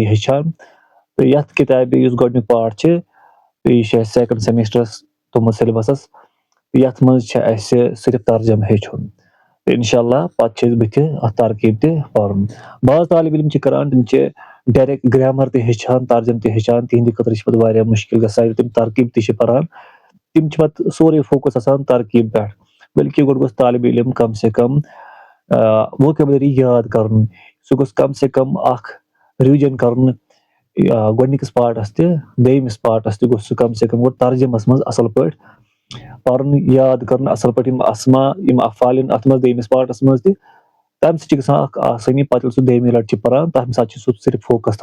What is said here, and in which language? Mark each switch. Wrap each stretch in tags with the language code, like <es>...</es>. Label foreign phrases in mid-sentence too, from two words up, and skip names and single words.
<ks>ہیٚچھان تہٕ یتھ کِتابہِ یُس گۄڈنیُک پارٹ چھِ تہٕ یہِ چھِ اَسہِ</ks> <en>second semesters</en> <ks>تھوٚمُت سیلبسس یتھ منٛز چھِ اَسہِ صرف ترجمہٕ ہیٚچھُن تہٕ</ks> <ar>انشاء اللہ</ar> <ks>پتہٕ چھِ أسۍ بٕتھِ اتھ ترکیب تہِ پرُن بعض طالب علم چھِ کران تِم چھِ</ks> <en>direct grammar</en> <ks>تہِ ہیٚچھان ترجمہٕ تہِ ہیٚچھان تِہنٛدِ خٲطرٕ چھِ پتہٕ واریاہ مُشکل گژھان ییٚلہِ تِم ترکیب تہِ چھِ پران تِم چھِ پتہٕ سورُے فوکس آسان ترکیب پٮ۪ٹھ بلکہِ گۄڈٕ گوٚژھ طالبہِ علم</ks> <ur>کم سے کم</ur> <ks>ووکیبلری یاد کرُن سُہ گوٚژھ</ks> <ur>کم سے کم</ur> <ks>اکھ رِوجن کرُن گۄڈنِکِس پارٹس تہِ دوٚیمِس پارٹس تہِ گوٚژھ سُہ</ks> <ur>کم سے کم</ur> <ks>گۄڈٕ ترجمس منٛز اصل پٲٹھۍ پرُن یاد کرُن اصل پٲٹھۍ یِم اسما یِم افعال یِن اتھ منٛز دوٚیمِس پارٹس منٛز تہِ تمہِ سۭتۍ چھِ گژھان اکھ آسٲنی پتہٕ ییٚلہِ سُہ دوٚیمہِ لٹہِ چھِ پران تمہِ ساتہٕ چھُ سُہ صرف فوکس</ks>